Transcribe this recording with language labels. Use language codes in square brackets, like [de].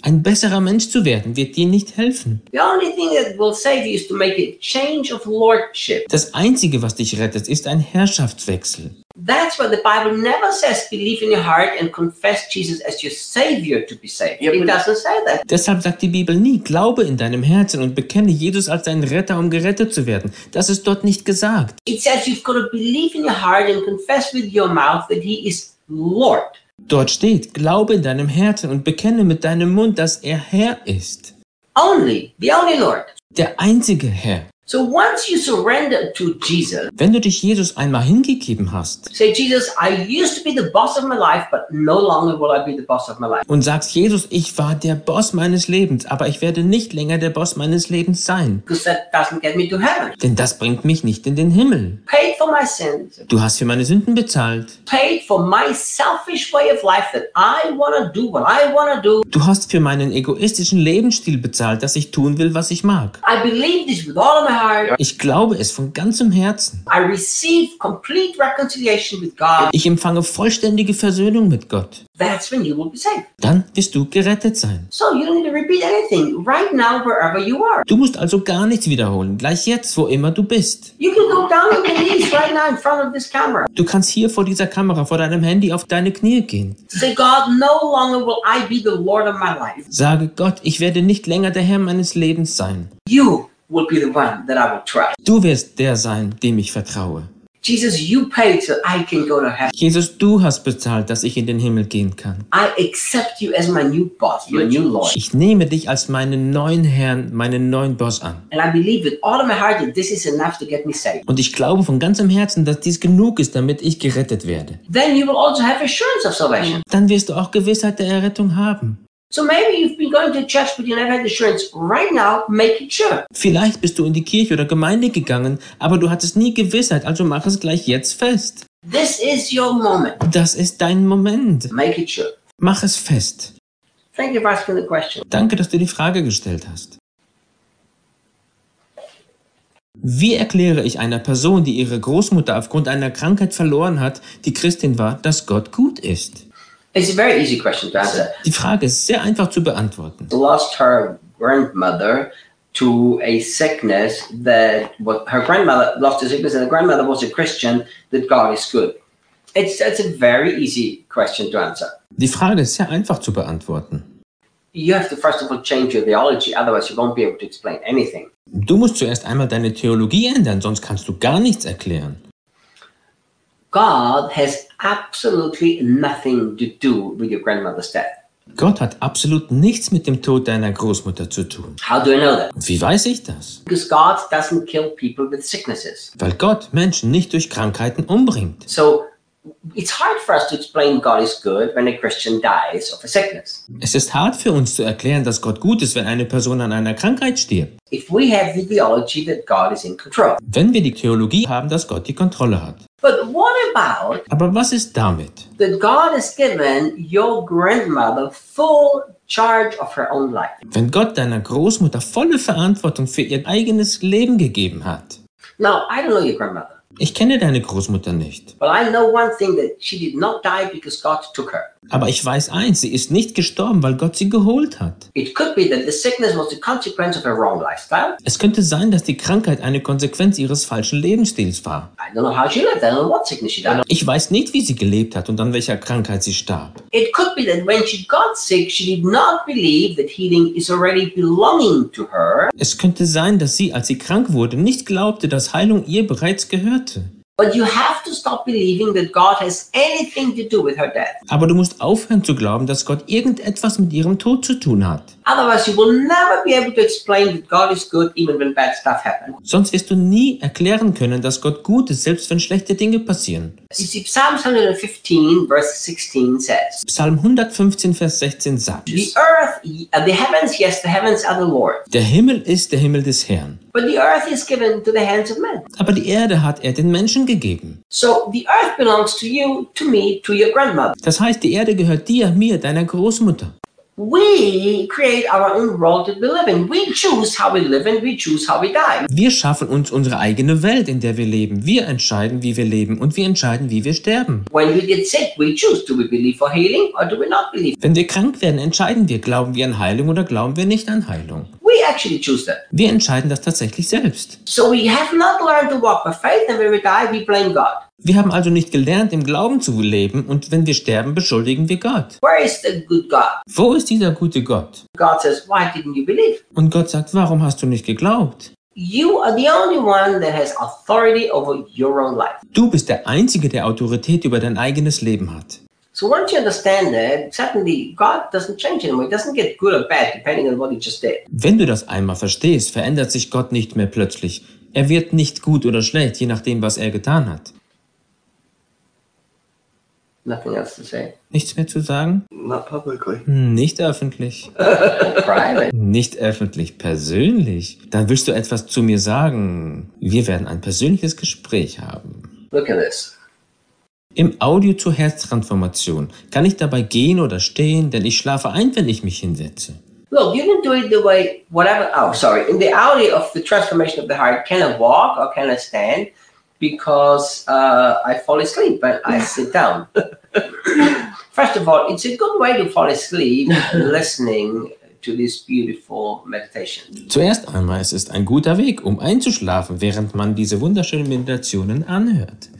[de] Ein besserer Mensch zu werden, wird dir nicht helfen. [en] The only thing that will save you is to make a change of lordship. [de] Das Einzige, was dich rettet, ist ein Herrschaftswechsel. [en] That's why the Bible never says believe in your heart and confess Jesus as your savior to be saved. It doesn't say that. [de] Deshalb sagt die Bibel nie, glaube in deinem Herzen und bekenne Jesus als deinen Retter, um gerettet zu werden. Das ist dort nicht gesagt. [en] It says you've got to believe in your heart and confess with your mouth that he is Lord. [de] Dort steht, glaube in deinem Herzen und bekenne mit deinem Mund, dass er Herr ist. [en] Only, the only Lord. [de] Der einzige Herr. [en] So once you surrender to Jesus, [de] wenn du dich Jesus einmal hingegeben hast, [en] say Jesus, I used to be the boss of my life, but no longer will I be the boss of my life. [de] Und sagst Jesus, ich war der Boss meines Lebens, aber ich werde nicht länger der Boss meines Lebens sein. [en] Because that doesn't get me to heaven. [de] Denn das bringt mich nicht in den Himmel. [en] Paid for my sins. [de] Du hast für meine Sünden bezahlt. [en] Paid for my selfish way of life that I wanna do what I wanna do. [de] Du hast für meinen egoistischen Lebensstil bezahlt, dass ich tun will, was ich mag. [en] I believe this with all of my heart. [de] Ich glaube es von ganzem Herzen. [en] I receive complete reconciliation with God. [de] Ich empfange vollständige Versöhnung mit Gott. [en] That's when you will be saved. [de] Dann wirst du gerettet sein. [en] So you don't need to repeat anything right now wherever you are. [de] Du musst also gar nichts wiederholen, gleich jetzt, wo immer du bist. [en] You can go down on your knees right now in front of this camera. [de] Du kannst hier vor dieser Kamera, vor deinem Handy auf deine Knie gehen. [en] Say, God, no longer will I be the Lord of my life. [de] Sage Gott, ich werde nicht länger der Herr meines Lebens sein. [en] You will be the one that I will trust. [de] Du wirst der sein, dem ich vertraue. [en] Jesus, you paid so I can go to heaven. [de] Jesus, du hast bezahlt, dass ich in den Himmel gehen kann. [en] I accept you as my new boss, your new Lord. [de] Ich nehme dich als meinen neuen Herrn, meinen neuen Boss an. [en] And I believe with all of my heart that this is enough to get me saved. [de] Und ich glaube von ganzem Herzen, dass dies genug ist, damit ich gerettet werde. [en] Then you will also have assurance of salvation. [de] Dann wirst du auch Gewissheit der Errettung haben. [en] So maybe you've been going to church, but you never had assurance. Right now, make it sure. [de] Vielleicht bist du in die Kirche oder Gemeinde gegangen, aber du hattest nie Gewissheit, also mach es gleich jetzt fest. [en] This is your moment. [de] Das ist dein Moment. [en] Make it sure. [de] Mach es fest. [en] Thank you for asking the question. [de] Danke, dass du die Frage gestellt hast. Wie erkläre ich einer Person, die ihre Großmutter aufgrund einer Krankheit verloren hat, die Christin war, dass Gott gut ist? [en] It's a very easy question to answer. [de] Die Frage ist sehr einfach zu beantworten. [en] Lost her grandmother to a sickness that what her grandmother lost a sickness and the grandmother was a Christian that God is good. It's a very easy question to answer. [de] Die Frage ist sehr einfach zu beantworten. [en] You have to first of all change your theology, otherwise you won't be able to explain anything. [de] Du musst zuerst einmal deine Theologie ändern, sonst kannst du gar nichts erklären. [en] God has absolutely nothing to do with your grandmother's death. [de] Gott hat absolut nichts mit dem Tod deiner Großmutter zu tun. [en] How do I know that? [de] Wie weiß ich das? [en] Because God doesn't kill people with sicknesses. [de] Weil Gott Menschen nicht durch Krankheiten umbringt. [en] So it's hard for us to explain God is good when a Christian dies of a sickness. [de] Es ist hart für uns zu erklären, dass Gott gut ist, wenn eine Person an einer Krankheit stirbt. [en] If we have the theology that God is in control. [de] Wenn wir die Theologie haben, dass Gott die Kontrolle hat. [en] But what about? [de] Aber was ist damit? [en] That God has given your grandmother full charge of her own life. [de] Wenn Gott deiner Großmutter volle Verantwortung für ihr eigenes Leben gegeben hat. [en] Now, I don't know your grandmother. [de] Ich kenne deine Großmutter nicht. [en] But I know one thing that she did not die because God took her. [de] Aber ich weiß eins, sie ist nicht gestorben, weil Gott sie geholt hat. [en] It could be that the sickness was the consequence of her wrong lifestyle. [de] Es könnte sein, dass die Krankheit eine Konsequenz ihres falschen Lebensstils war. [en] I don't know how she lived, I don't know what sickness she died. [de] Ich weiß nicht, wie sie gelebt hat und an welcher Krankheit sie starb. [en] It could be that when she got sick, she did not believe that healing is already belonging to her. [de] Es könnte sein, dass sie, als sie krank wurde, nicht glaubte, dass Heilung ihr bereits gehörte. [en] But you have to stop believing that God has anything to do with her death. [de] Aber du musst aufhören zu glauben, dass Gott irgendetwas mit ihrem Tod zu tun hat. [en] Otherwise you will never be able to explain that God is good even when bad stuff happens. [de] Sonst wirst du nie erklären können, dass Gott gut ist, selbst wenn schlechte Dinge passieren. [en] See, Psalm 115 verse 16 says. [de] Psalm 115 Vers 16 sagt. [en] The earth, the heavens, yes, the heavens are the Lord. [de] Der Himmel ist der Himmel des Herrn. [en] But the earth is given to the hands of men. [de] Aber die Erde hat er den Menschen gegeben. [en] So the earth belongs to you, to me, to your grandmother. [de] Das heißt, die Erde gehört dir, mir, deiner Großmutter. [en] We create our own world that we live in. We choose how we live and we choose how we die. [de] Wir schaffen uns unsere eigene Welt, in der wir leben. Wir entscheiden, wie wir leben und wir entscheiden, wie wir sterben. [en] When we get sick, we choose. Do we believe for healing or do we not believe? [de] Wenn wir krank werden, entscheiden wir, glauben wir an Heilung oder glauben wir nicht an Heilung. [en] We actually choose that. [de] Wir entscheiden das tatsächlich selbst. [en] So we have not learned to walk by faith and when we die, we blame God. [de] Wir haben also nicht gelernt, im Glauben zu leben und wenn wir sterben, beschuldigen wir Gott. [en] Where is the good God? [de] Wo ist dieser gute Gott? [en] God says, why didn't you believe? [de] Und Gott sagt, warum hast du nicht geglaubt? [en] You are the only one that has authority over your own life. [de] Du bist der Einzige, der Autorität über dein eigenes Leben hat. [en] So once you understand that, suddenly God doesn't change anymore. He doesn't get good or bad, depending on what he just did. [de] Wenn du das einmal verstehst, verändert sich Gott nicht mehr plötzlich. Er wird nicht gut oder schlecht, je nachdem, was er getan hat. [en] Nothing else to say. [de] Nichts mehr zu sagen? [en] Not publicly. [de] Nicht öffentlich. [en] Private. [de] Nicht öffentlich, persönlich. Dann willst du etwas zu mir sagen. Wir werden ein persönliches Gespräch haben. [en] Look at this. [de] Im Audio zur Herztransformation. Kann ich dabei gehen oder stehen? Denn ich schlafe ein, wenn ich mich hinsetze. [en] Look, you can do it the way, whatever, oh sorry. In the Audio of the Transformation of the Heart, can I walk or can I stand? Because I fall asleep when I sit down. First of all, it's a good way to fall asleep listening to this beautiful meditation. [de] Zuerst einmal, es ist ein guter Weg, um einzuschlafen, während man diese wunderschönen Meditationen anhört.